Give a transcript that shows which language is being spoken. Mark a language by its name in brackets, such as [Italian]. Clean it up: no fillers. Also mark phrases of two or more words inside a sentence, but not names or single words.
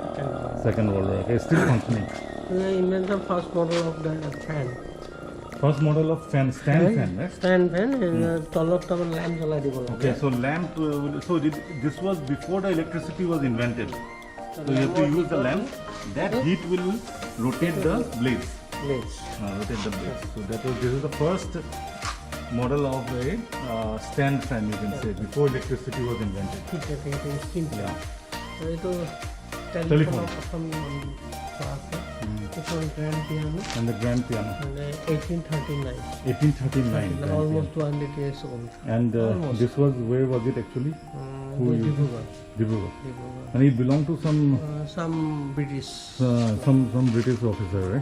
[English] Second World War. Okay, still functioning. They invented the first model of the fan. First model of stand fan, right? Stand fan and [Assamese] তলত তলত lamp জ্বলাই দিব লাগে [English] Okay, so lamp. This was before the electricity was invented. So you have to use the lamp. That heat will rotate the blades. Rotate the blades. So this is the first model of a stand fan, you can say, before electricity was invented. [Assamese] ঠিক আছে এটা স্কিন এইটো [English] Telephone. [Assamese] প্ৰথম আছে এখন [English] grand piano And the grand piano. 1839 1839. grand almost piano. 200 years old And this was, where was it actually? Who used it? Dibrugarh. And it belonged to some British some British officer, right?